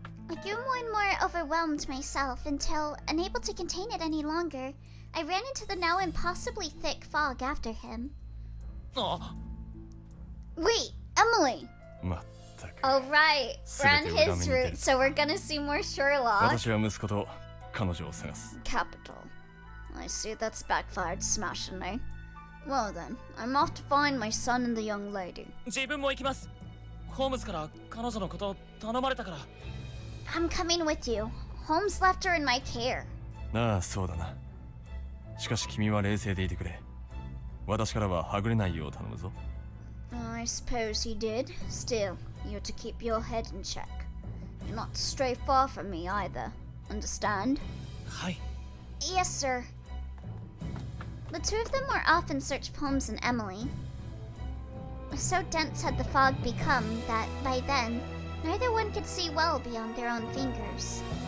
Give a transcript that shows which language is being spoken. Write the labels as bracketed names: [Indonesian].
[English] I grew more and more overwhelmed myself until, unable to contain it any longer, I ran into the now impossibly thick fog after him. Wait, Emily! [Japanese] まったく [English] Oh right, we're on [Japanese] 全て裏目に [English] his [Japanese] 出る [English] route, so we're gonna see more Sherlock. [Japanese] 私は息子と彼女を探す [English] Capital. I see that's backfired smashingly. Well then, I'm off to find my son and the young lady. [Japanese] 自分も行きます。ホームズから彼女のこと頼まれたから。 [English] I'm coming with you. Holmes left her in my care. [Japanese] ああそうだなしかし君は冷静でいてくれ私からははぐれないよう頼むぞ [English] I suppose he did. Still, you're to keep your head in check. You're not to stray far from me either. Understand? [Japanese] はい。 [English] Yes, sir. The two of them were off in search of Holmes and Emily. So dense had the fog become that, by then, neither one could see well beyond their own fingers.